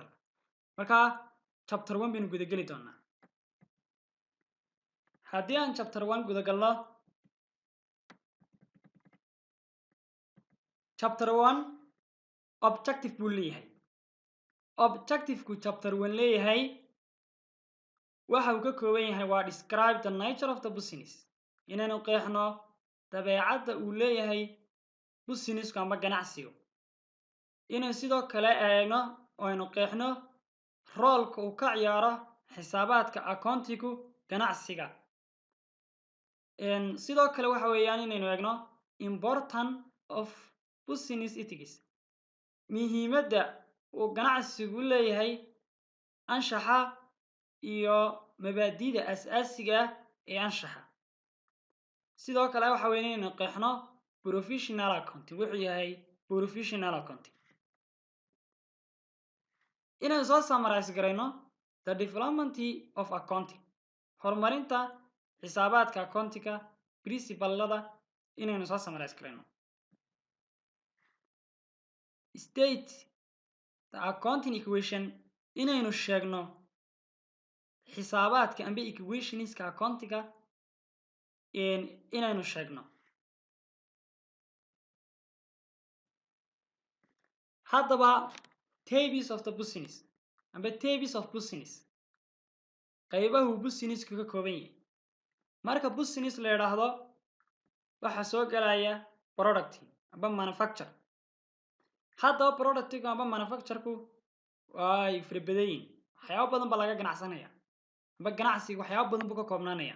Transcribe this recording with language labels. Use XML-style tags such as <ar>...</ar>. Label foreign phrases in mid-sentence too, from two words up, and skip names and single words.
<so>marka chapter 1 baynu guda geli doonaa. haddii aan chapter 1 guda galno, chapter 1 objective buu leeyahay. objective-ku chapter 1 leeyahay waxa uu ka kooban yahay waa</so> <en>describe the nature of the business,</en> <so>inaynu qeexno dabeecadda uu leeyahay businessku amba ganacsigu. inaynu sidoo kale eegno oo aynu qeexno roolka uu ka ciyaaro xisaabaadka accounting-ku ganacsiga. sidoo kale waxa weeyaan inaynu eegno</so> <en>important of business ethics,</en> <so>muhiimadda uu ganacsigu leeyahay anshaxa iyo mabaadi'da asaasiga ah ee anshaxa. sidoo kale waxa weeyaan inaynu qeexno</so> <en>professional accounting</en> <so>wuxuu yahay</so> <en>professional accounting.</en> <so>inaynu soo summarize garayno</so> <en>the development of accounting,</en> <so>horumarinta xisaabaadka accounting-ka principle-lada inaynu soo summarize garayno.</so> <en>state the accounting equation,</en> <so>inaynu sheegno xisaabaadka amba equationska accounting-ka inaynu sheegno.</so> <en>haddaba tables of the business amba tables of business,</en> <so>qaybahu businessku ka kooban yahay. marka business la yiraahdo waxa soo galaya product amba manufacture. haddaba product-ku amba manufacture-ku way firbadeeyeen, waxyaabo badan baa laga ganacsanaya amba ganacsiga waxyaabo badan buu ka koobnaanaya.</so>